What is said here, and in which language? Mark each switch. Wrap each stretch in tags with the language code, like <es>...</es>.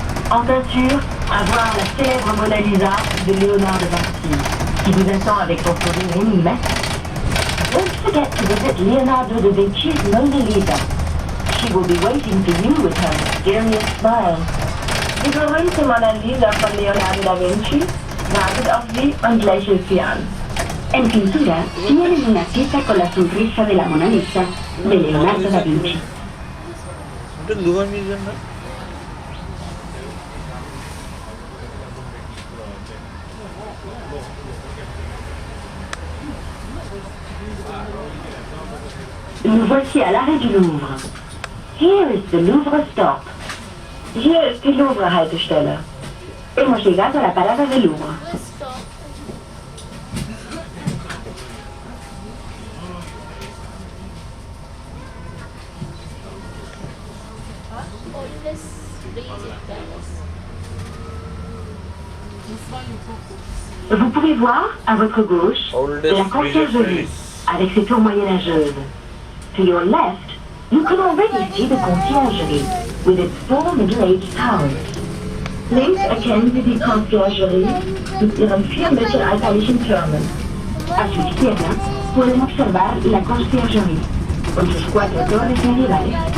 <fr>En peinture, à voir la célèbre Mona Lisa de Léonard de Vinci, qui vous attend avec son sourire énigmatique.</fr> <en>Don't forget to visit Leonardo da Vinci's Mona Lisa. She will be waiting for you with her mysterious smile.</en> <de>Die berühmte Mona Lisa von Leonardo da Vinci wartet auf Sie und lächelt Sie an.</de> <es>En pintura, tienen una cita con la sonrisa de la Mona Lisa de Leonardo da Vinci.</es> <fr>Nous voici à l'arrêt du Louvre.</fr> <en>Here is the Louvre stop.</en> <de>Hier ist die Louvre-Haltestelle.</de> <es>Hemos llegado a la parada del Louvre.</es> <fr>Vous pouvez voir, à votre gauche, la conciergerie, avec ses tours moyenâgeuses.</fr> <en>To your left, you can already see the conciergerie, with its four middle-aged towers.</en> <de>Links erkennen Sie die Conciergerie mit ihren 4 mittelalterlichen Türmen.</de> <es>A su izquierda pueden observar la conciergerie, con sus 4 torres medievales.</es>